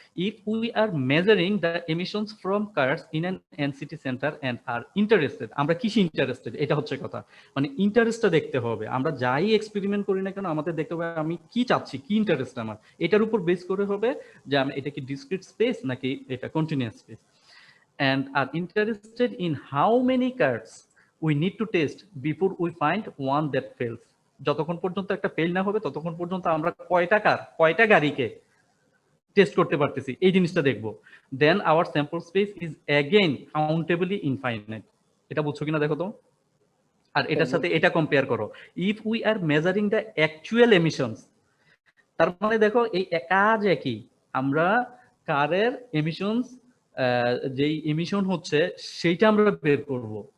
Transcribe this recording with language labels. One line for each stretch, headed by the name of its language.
English: If we are measuring the emissions from cars in an NCT center and are interested,
Bangla: আমরা কিসে interested, এটা হচ্ছে কথা, মানে ইন্টারেস্টটা দেখতে হবে। আমরা যাই এক্সপেরিমেন্ট করি না কেন আমাদের দেখতে হবে আমি কি চাচ্ছি, কি ইন্টারেস্ট আমার, এটার উপর বেস করে হবে যে আমি এটা কি ডিসক্রিট স্পেস নাকি এটা continuous space.
English: And are interested in how many cars we need to test before we find one that fails.
Bangla: যতক্ষণ পর্যন্ত একটা ফেল না হবে ততক্ষণ পর্যন্ত আমরা কয়টা গাড়িকে টেস্ট করতে পারতেছি এই জিনিসটা দেখবো।
English: Then our sample space is again countably infinite.
Bangla: এটা বুঝছো কিনা দেখো তো। আর এটার সাথে এটা কম্পেয়ার করো,
English: if we are measuring the actual emissions,
Bangla: তার মানে দেখো এই কাজ একই, আমরা কারের এমিশনস যেই এমিশন হচ্ছে সেইটা আমরা বের করব।